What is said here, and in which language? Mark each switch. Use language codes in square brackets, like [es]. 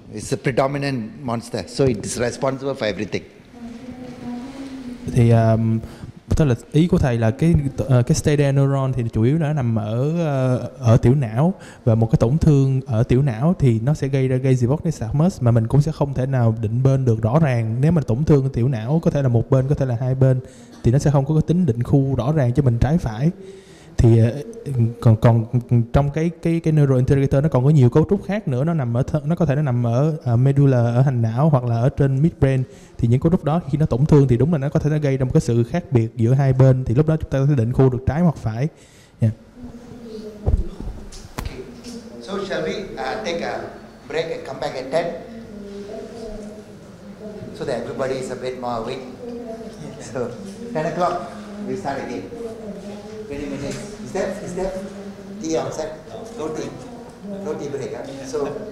[en] It's a predominant monster, so it's responsible for everything. [vi] Thì tức là ý của thầy là cái stay there neuron thì chủ yếu nó nằm ở tiểu não, và một cái tổn thương ở tiểu não thì nó sẽ gây nystagmus, mà mình cũng sẽ không thể nào định bên được rõ ràng. Nếu mà tổn thương ở tiểu não có thể là một bên, có thể là hai bên, thì nó sẽ không có cái tính định khu rõ ràng cho mình trái phải. Thì còn trong cái neurointegrator nó còn có nhiều cấu trúc khác nữa, nó có thể nằm ở medulla, ở hành não, hoặc là ở trên midbrain. Thì những cấu trúc đó khi nó tổn thương thì đúng là nó có thể nó gây ra một cái sự khác biệt giữa hai bên, thì lúc đó chúng ta có thể định khu được trái hoặc phải. [en] Yeah. Okay. So shall we take a break and come back at 10? So that everybody is a bit more awake. So 10 o'clock we start again. 20 minutes. Is that tea outside? No tea. No tea break. Huh? So